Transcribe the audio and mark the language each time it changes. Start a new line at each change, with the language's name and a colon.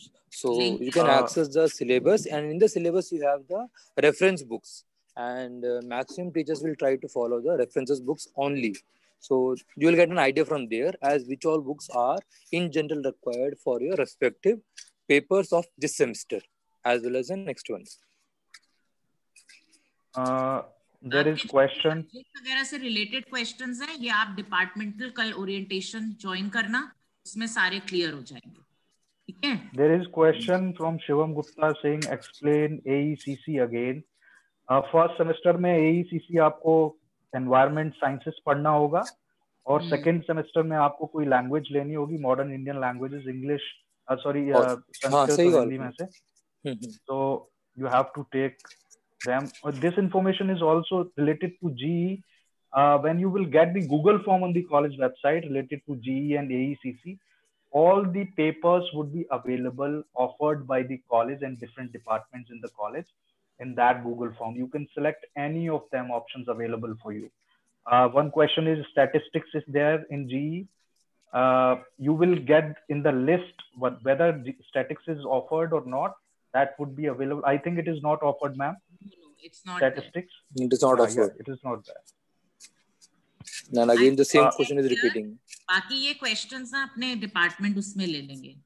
English: So you can access the syllabus, and in the syllabus you have the reference books, and maximum teachers will try to follow the references books only. So you will get an idea from there as which all books are in general required for your respective papers of this semester as well as the next one. There is question
Hindi: वगैरह से related questions हैं, ये आप departmental कल orientation join करना, उसमें सारे clear हो जाएंगे. ठीक है.
English: There is question from Shivam Gupta saying explain AECC again.
Hindi: First semester में AECC आपको एनवायरमेंट साइंसेस पढ़ना होगा और सेकंड सेमेस्टर में आपको कोई लैंग्वेज लेनी होगी, modern Indian languages, English Sanskrit और हिंदी में से.
English: So you have to take them. This information is also related to GE. When you will get the Google form on the college website related to GE and AECC, all the papers would be available, offered by the college and different departments in the college in that Google form. You can select any of them options available for you. One question is statistics is there in GE. You will get in the list whether statistics is offered or not. That would be available. I think it is not offered, ma'am. No, it's not. Statistics. It is not offered. Yeah, it is not there. And again, the same question is repeating.
Hindi: बाकी ये questions ना अपने department उसमें ले लेंगे.